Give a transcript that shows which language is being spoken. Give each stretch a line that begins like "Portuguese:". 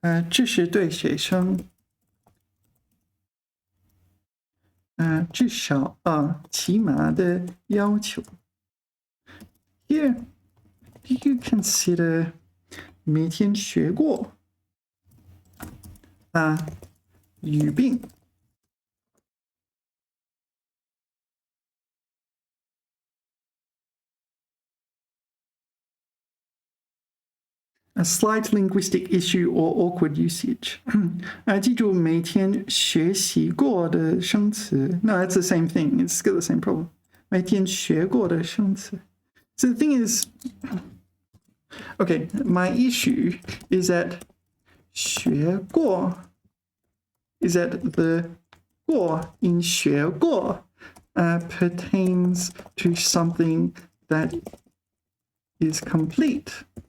Chinese: 这是对学生至少起码的要求。
English: Here, do you consider
Chinese: 每天学过语病？
English: A slight linguistic issue or awkward usage.
Chinese: 记住每天学习过的生词。
English: No, that's the same thing. It's still the same problem.
Chinese: 每天学过的生词。
English: So the thing is, okay, my issue is that 学过 is that the 过 in 学过pertains to something that is complete.